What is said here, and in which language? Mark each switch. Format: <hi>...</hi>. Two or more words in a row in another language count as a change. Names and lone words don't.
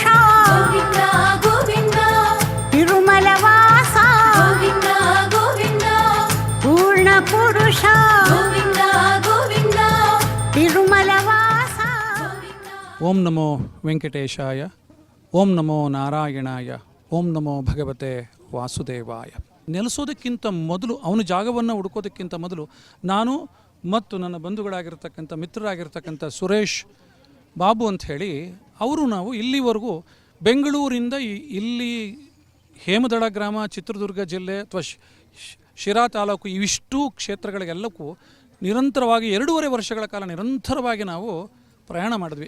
<kn>ಗೋವಿಂದ ಗೋವಿಂದ ತಿರುಮಲ ವಾಸ ಗೋವಿಂದ ಗೋವಿಂದ ಪೂರ್ಣ ಪುರುಷ ಗೋವಿಂದ ಗೋವಿಂದ ತಿರುಮಲ ವಾಸ</kn> <sa>ಓಂ ನಮೋ ವೆಂಕಟೇಶಾಯ, ಓಂ ನಮೋ ನಾರಾಯಣಾಯ, ಓಂ ನಮೋ ಭಗವತೆ ವಾಸುದೇವಾಯ.</sa> <kn>ನೆಲೆಸೋದಕ್ಕಿಂತ ಮೊದಲು, ಅವನ ಜಾಗವನ್ನು ಹುಡುಕೋದಕ್ಕಿಂತ ಮೊದಲು ನಾನು ಮತ್ತು ನನ್ನ ಬಂಧುಗಳಾಗಿರ್ತಕ್ಕಂಥ ಮಿತ್ರರಾಗಿರ್ತಕ್ಕಂಥ ಸುರೇಶ್ ಬಾಬು ಅಂತ ಹೇಳಿ ಅವರು ನಾವು ಇಲ್ಲಿವರೆಗೂ ಬೆಂಗಳೂರಿಂದ ಇಲ್ಲಿ ಹೇಮದಳ ಗ್ರಾಮ, ಚಿತ್ರದುರ್ಗ ಜಿಲ್ಲೆ ಅಥವಾ ಶಿರಾ ತಾಲೂಕು ಇವಿಷ್ಟು ಕ್ಷೇತ್ರಗಳಿಗೆಲ್ಲಕ್ಕೂ ನಿರಂತರವಾಗಿ 2.5 ವರ್ಷಗಳ ಕಾಲ ನಿರಂತರವಾಗಿ ನಾವು ಪ್ರಯಾಣ ಮಾಡಿದ್ವಿ.</kn>